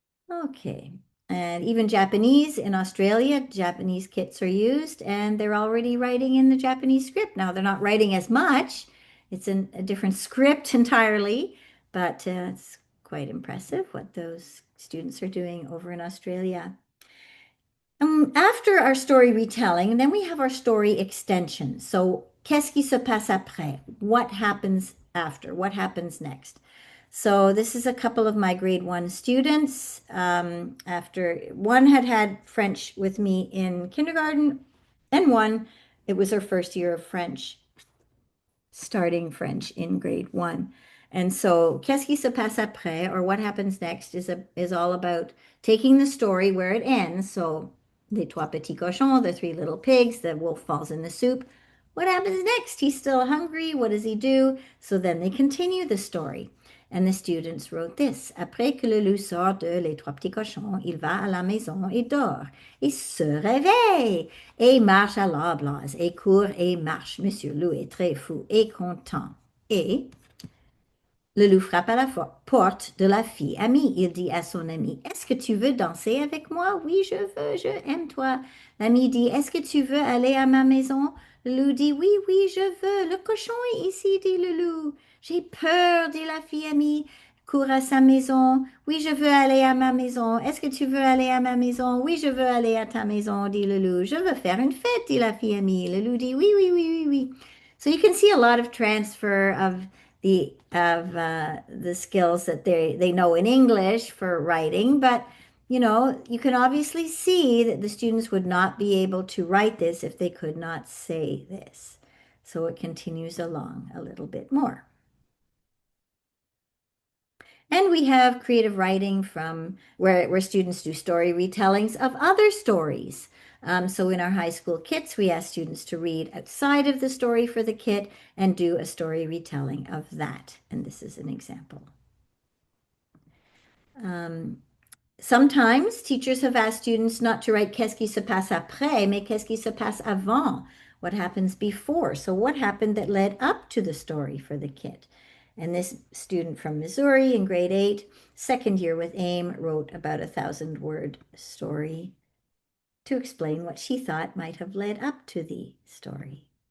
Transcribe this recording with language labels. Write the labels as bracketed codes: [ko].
[en] Okay. And even Japanese in Australia, Japanese kits are used and they're already writing in the Japanese script. Now, they're not writing as much. It's in a different script entirely, but it's quite impressive what those students are doing over in Australia. After our story retelling, then we have our story extension. [fr] So, qu'est-ce qui se passe après? [en] What happens after? What happens next? So this is a couple of my grade one students. After one had French with me in kindergarten, and one, it was her first year of French, starting French in grade one. And so, [fr] qu'est-ce qui se passe après, [en] or what happens next, is all about taking the story where it ends. So, [fr] les trois petits cochons, [en] the three little pigs, the wolf falls in the soup. What happens next? He's still hungry. What does he do? So then they continue the story. And the students wrote this. [fr] Après que le loup sort de les trois petits cochons, il va à la maison et dort, et se réveille, et marche à l'arbre, et court et marche. Monsieur Loup est très fou et content. Et le loup frappe à la porte de la fille amie. Il dit à son ami, est-ce que tu veux danser avec moi? Oui, je veux, je aime toi. L'ami dit, est-ce que tu veux aller à ma maison? Le loup dit, oui, oui, je veux. Le cochon est ici, dit le loup. J'ai peur, dit la fille amie. Court à sa maison. Oui, je veux aller à ma maison. Est-ce que tu veux aller à ma maison? Oui, je veux aller à ta maison, dit le loup. Je veux faire une fête, dit la fille amie. Le loup dit, oui, oui, oui, oui, oui. [en] So you can see a lot of transfer of the skills that they know in English for writing, but you can obviously see that the students would not be able to write this if they could not say this. So it continues along a little bit more. And we have creative writing from where students do story retellings of other stories. So in our high school kits, we ask students to read outside of the story for the kit and do a story retelling of that. And this is an example. Sometimes teachers have asked students not to write [fr] qu'est-ce qui se passe après, mais qu'est-ce qui se passe avant. [en] what happens before. So what happened that led up to the story for the kid? And this student from Missouri in grade 8, second year with AIM, wrote about 1,000-word story to explain what she thought might have led up to the story.